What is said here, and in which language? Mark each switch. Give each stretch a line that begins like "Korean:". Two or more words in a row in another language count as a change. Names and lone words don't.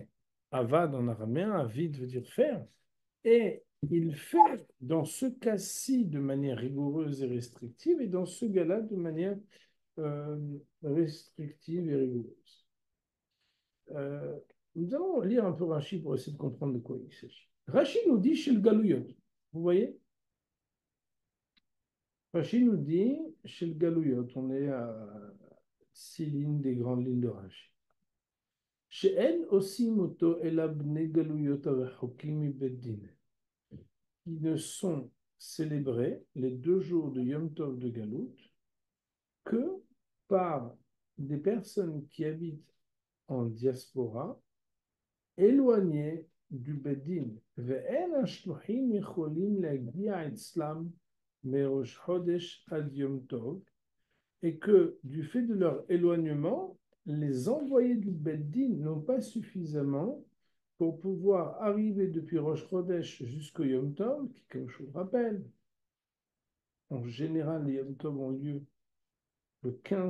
French: Avad en araméen, avid veut dire faire. Et il fait dans ce cas-ci de manière rigoureuse et restrictive, et dans ce cas-là de manière euh, restrictive et rigoureuse. Euh, Nous allons lire un peu Rashi pour essayer de comprendre de quoi il s'agit. Rashi nous dit chez le Galouyot. Vous voyez? Rashi nous dit chez le Galouyot. On est à 6 lignes des grandes lignes de Rashi.
Hebrew: שאין עושים אותו אלא בני גלויות הרחוקים מבית דין.
French: Ils ne sont célébrés les 2 jours de Yom Tov de Galout que par des personnes qui habitent en diaspora éloignées du Bedin.
Hebrew: ואין השלוחים יכולים להגיע אצלם מראש חודש עד יום טוב,
French: et que du fait de leur éloignement, les envoyés du Beddin n'ont pas suffisamment pour pouvoir arriver depuis Rosh Chodesh jusqu'au Yom Tov, qui, comme je vous le rappelle, en général, les Yom Tov ont lieu le 15 du mois.